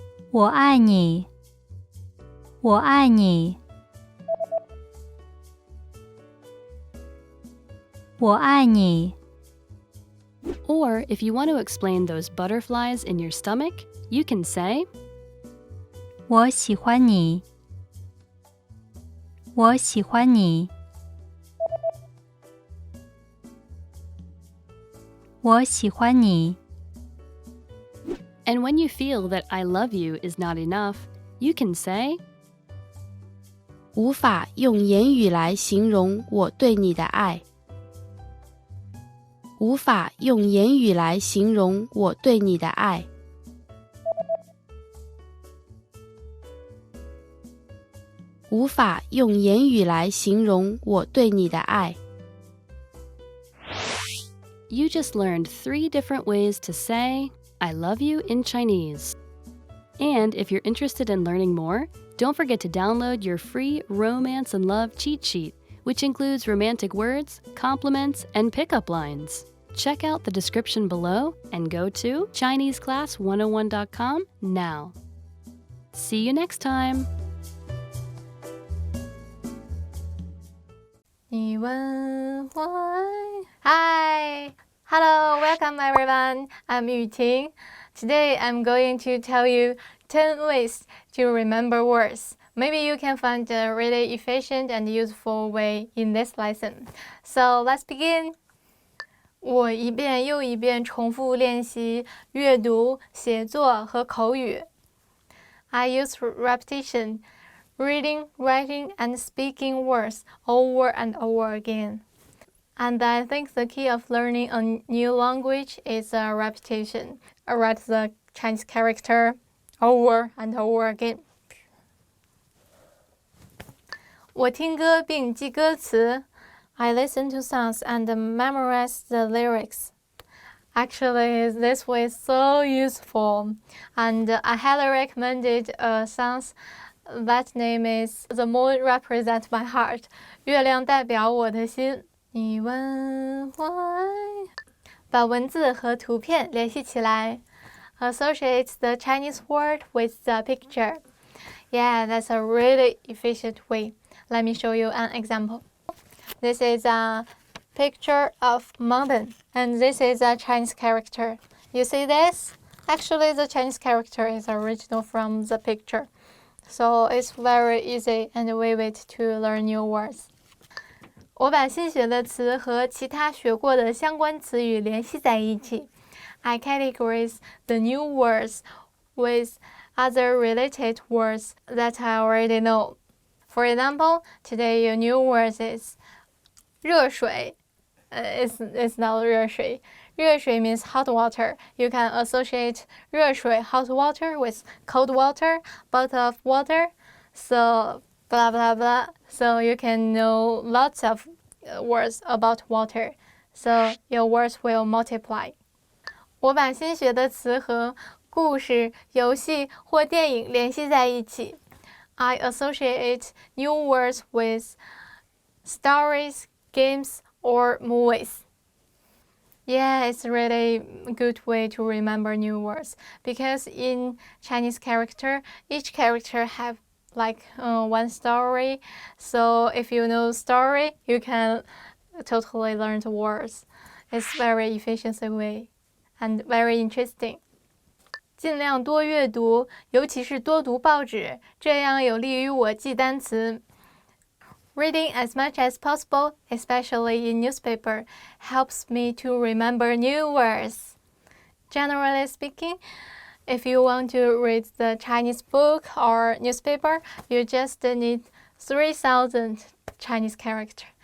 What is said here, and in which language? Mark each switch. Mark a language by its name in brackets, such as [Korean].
[Chinese] 我爱你，我爱你，我爱你， [English] Or if you want to explain those butterflies in your stomach, you can say [Chinese] 我喜欢你，我喜欢你，我喜欢你。 [English] And when you feel that I love you is not enough, you can say [Chinese] 无法用言语来形容我对你的爱。无法用言语来形容我对你的爱。无法用言语来形容我对你的爱。 [English] You just learned 3 different ways to say I love you in Chinese. And if you're interested in learning more, don't forget to download your free Romance and Love cheat sheet, which includes romantic words, compliments, and pickup lines. Check out the description below and go to ChineseClass101.com now. See you next time! [Chinese] 你问我爱 [English] Hi! Hello, welcome everyone. I'm Yuting. Today I'm going to tell you 10 ways to remember words. Maybe you can find a really efficient and useful way in this lesson. So let's begin. [Chinese] 我一遍又一遍重复练习阅读、写作和口语。 [English] I use repetition, reading, writing, and speaking words over and over again. And I think the key of learning a new language is repetition. I write the Chinese character over and over again. [Chinese] 我听歌并记歌词。 [English] I listen to songs and memorize the lyrics. Actually, this way is so useful, and I highly recommended a song that name is The Moon Represents My Heart. [Chinese] 月亮代表我的心。你问我爱。把文字和图片联系起来。 [English] Associate the Chinese word with the picture. Yeah, that's a really efficient way. Let me show you an example. This is a picture of mountain, and this is a Chinese character. You see this? Actually, the Chinese character is original from the picture. So it's very easy and vivid to learn new words. [Chinese] 我把新学的词和其他学过的相关词语联系在一起。 [English] I categorize the new words with other related words that I already know. For example, today your new word is 热水. It's not 热水.热水 means hot water. You can associate 热水 hot water with cold water, bottle of water. So blah blah blah. So you can know lots of words about water. So your words will multiply. [Chinese] 我把新学的词和故事、游戏或电影联系在一起。 [English] I associate new words with stories, games, or movies. Yeah, it's really a good way to remember new words because in Chinese character, each character have like one story. So if you know story, you can totally learn the words. It's very efficient way and very interesting. [Chinese] 尽量多阅读，尤其是多读报纸，这样有利于我记单词。 [English] Reading as much as possible, especially in newspaper, helps me to remember new words. Generally speaking, if you want to read the Chinese book or newspaper, you just need 3,000 Chinese characters.